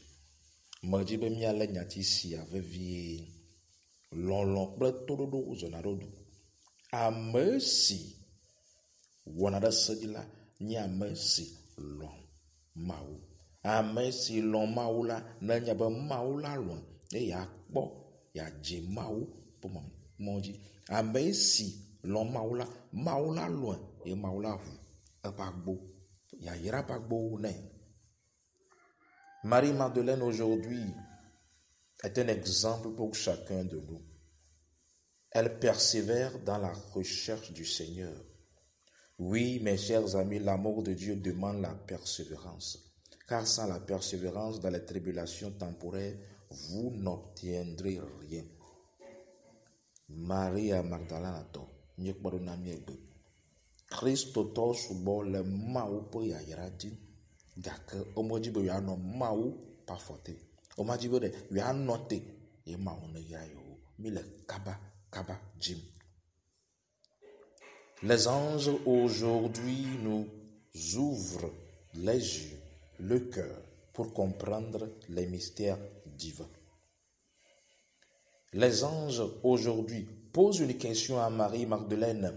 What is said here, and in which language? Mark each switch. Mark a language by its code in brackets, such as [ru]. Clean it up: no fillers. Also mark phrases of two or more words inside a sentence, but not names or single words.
[ee] Me di be míale nyati sia vevie. Lɔlɔ̃ kple toɖoɖo zɔna ɖo du. Ame si wɔna ɖe se dzi la nye ame si lɔ̃ Mawu. Ame si lɔ̃ Mawu la nenye be Mawu la lɔ̃ eye yeakpɔ yeadze Mawu ƒe mɔ dzi. Ame si lɔ̃ Mawu la lɔ̃ eye Mawu la ʋu eƒe agbo, yayra ƒe agbowo nɛ. [fr] Marie-Madeleine aujourd'hui est un exemple pour chacun de nous. Elle persévère dans la recherche du Seigneur. Oui, mes chers amis, l'amour de Dieu demande la persévérance. Car sans la persévérance dans les tribulations temporaires, vous n'obtiendrez rien. [ee] Maria Magdalena to nyekpɔɖona miegbe. Kristo tɔ sugbɔ le Mawu ƒe yayra dzi, gake womedzi be yeanɔ Mawu ƒe afɔ te. Womedzi be yeanɔ te ye Mawu ne yra yewo. Mi le kaba dzim. [fr] Les anges aujourd'hui nous ouvrent les yeux, le cœur, pour comprendre les mystères divins. Les anges aujourd'hui posent une question à Marie-Magdeleine.